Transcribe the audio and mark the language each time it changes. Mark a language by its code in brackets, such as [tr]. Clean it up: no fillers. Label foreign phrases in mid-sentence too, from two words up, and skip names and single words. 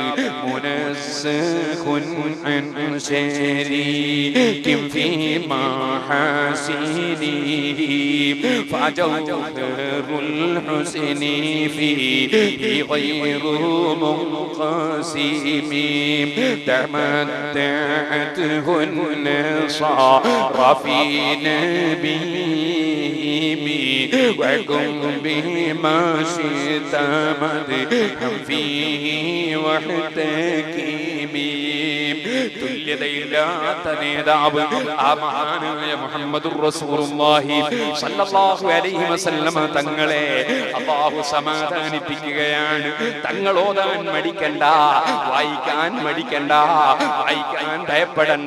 [ar] منزه عن شريك في محاسنه فجوهر الحسن فيه غير منقسم تمتعته النصارى في نبيهم وكن بما شئت مدحا فيه واحتكمي. [ml] തുല്യതയില്ലാത്ത നേതാവ് ആ മഹാനായ [ar] محمد رسول الله صلى الله عليه وسلم [ml] തങ്ങളെ അല്ലാഹു സമാധാനിപ്പിക്കുകയാണ്. തങ്ങൾ ഓതാൻ മടിക്കണ്ട, വായിക്കാൻ മടിക്കണ്ട, വായിക്കാൻ ഭയപ്പെടണ്ട.